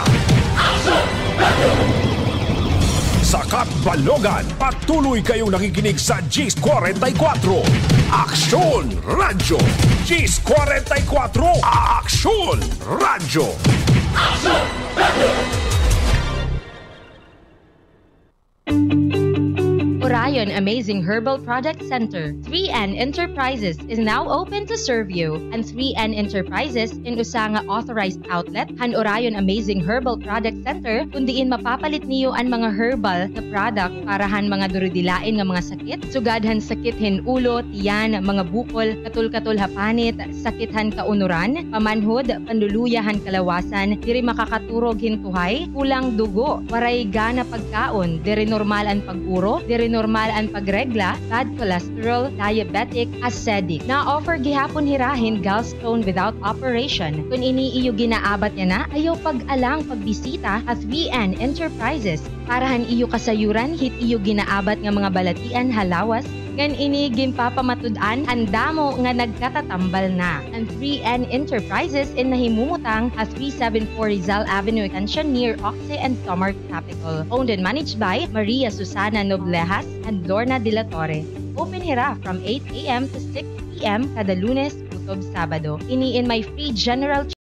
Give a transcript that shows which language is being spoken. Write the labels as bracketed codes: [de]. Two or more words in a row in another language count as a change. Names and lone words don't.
[tl] Aksyon! Sa catbalogan, patuloy kayong nakikinig sa G44. Aksyon Radyo! G44! Aksyon Radyo! Aksyon Radyo! [en] Orion Amazing Herbal Product Center, 3N Enterprises is now open to serve you. [war] And 3N Enterprises in usanga [en] authorized outlet, [war] han Orion Amazing Herbal Product Center, kundiin mapapalit niyo ang mga herbal na product para han mga duridilain nga mga sakit, sugadhan sakit hin ulo, tiyan, mga bukol, katul-katul hapanit, sakithan kaunuran, pamanhod, panduluyahan kalawasan, diri makakaturog hin tuhay, kulang dugo, waray gana pagkaon, diri normal ang pag-uro, diri normal ang pagregla, [en] bad cholesterol, diabetic, acidic. [war] Na-offer gihapon hirahin gallstone without operation. Kung ini iyo ginaabat niya na, ayaw pag-alang pagbisita at 3N Enterprises. Parahan iyo kasayuran, hit iyo ginaabat nga mga balatian halawas, ngan ini ginpapamatud-an ang damo nga nagkatatambal na. Ang 3N Enterprises in nahimumutang at 374 Rizal Avenue Extension near Oxe and Tomar Capital. [en] Owned and managed by Maria Susana Noblejas and Lorna De La Torre. [war] Open hira [en] from 8 a.m. to 6 p.m. [war] kada Lunes, Sabado. Ini in [en] my free general